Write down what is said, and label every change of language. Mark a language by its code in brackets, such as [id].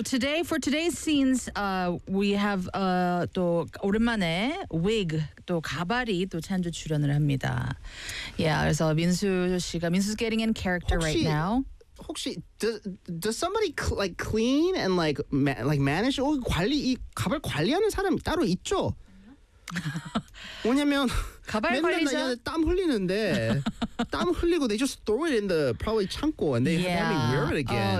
[en] today for today's scenes, we have [ko] 또 오랜만에 wig 또 가발이 또 찬조 출연을 합니다. [en] Yeah, [ko] 그래서 민수 씨가 [en] 민수 getting in character [ko] 혹시, [en] right now. 혹시 does somebody like clean and like like manage? [ko] 오 관리 이 가발 관리하는 사람 따로 있죠? 왜냐면 가발 관리자 땀 흘리는데 땀 흘리고 [en] they just throw it in the probably 창고 and they have to wear it again.